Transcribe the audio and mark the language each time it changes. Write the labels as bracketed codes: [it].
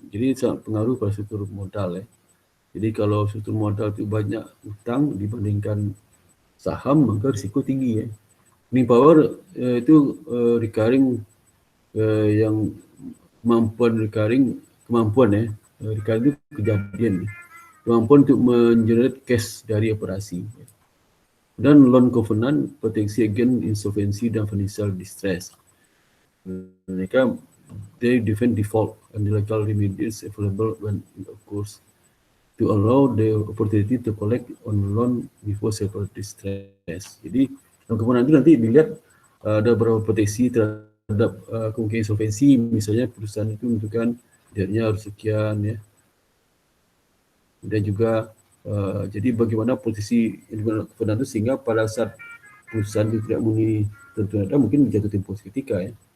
[id] Jadi sangat pengaruh pada struktur modal ya. Jadi kalau struktur modal itu banyak utang dibandingkan saham, maka risiko tinggi ya. Earning power itu recurring yang kemampuan ya. Recurring itu kejadian. Kemampuan untuk mengenerate cash dari operasi. Dan loan covenant proteksi [en] against insolvency [id] dan financial distress. [en] Mereka they defend default and legal remedies available when it occurs to allow the opportunity to collect on loan before severe distress. [id] Jadi loan covenant itu nanti dilihat ada beberapa proteksi terhadap kemungkinan insolvensi, misalnya perusahaan itu menentukan debtnya harus sekian ya. Dan juga jadi bagaimana posisi covenant itu sehingga pada saat perusahaan itu tidak memenuhi tentuan ada mungkin jatuh tempo seketika ya.